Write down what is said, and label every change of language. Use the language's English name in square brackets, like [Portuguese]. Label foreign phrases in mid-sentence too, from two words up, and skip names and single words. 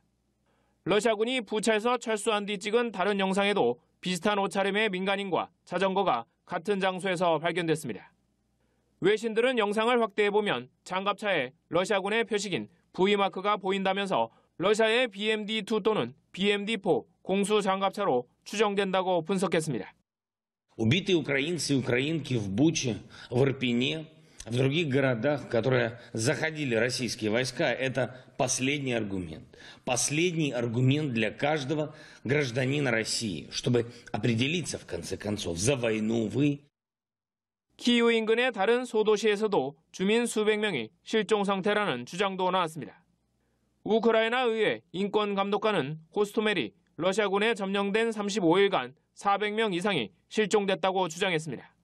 [Korean] 러시아군이 부차에서 철수한 뒤 찍은 다른 영상에도 비슷한 옷차림의 민간인과 자전거가 같은 장소에서 발견됐습니다. 외신들은 영상을 확대해보면 장갑차에 러시아군의 표식인 V마크가 보인다면서 러시아의 BMD-2 또는 BMD-4 공수 장갑차로 추정된다고 분석했습니다. [Russian] убитые украинцы и украинки в Буче, в Ирпене, в других городах, в которые заходили российские войска, это последний аргумент. Последний аргумент для каждого гражданина России, чтобы определиться, в конце концов, за войну вы. [Korean] 키이우 인근의 다른 소도시에서도 주민 수백 명이 실종 상태라는 주장도 나왔습니다. 우크라이나 의회 인권감독관은 호스토멜이 러시아군에 점령된 35일간 400명 이상이 실종됐다고 주장했습니다.